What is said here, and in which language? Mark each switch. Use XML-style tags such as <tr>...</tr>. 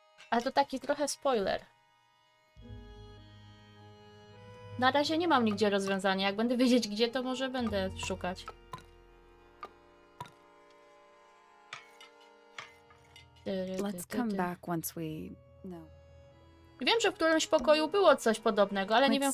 <pl>Ale to taki trochę spoiler. Na razie nie mam nigdzie rozwiązania. Jak będę wiedzieć gdzie, to może będę szukać.</pl> <en>Let's come back once we know.</en> <pl>Wiem, że w którymś pokoju było coś podobnego, ale nie wiem w</pl>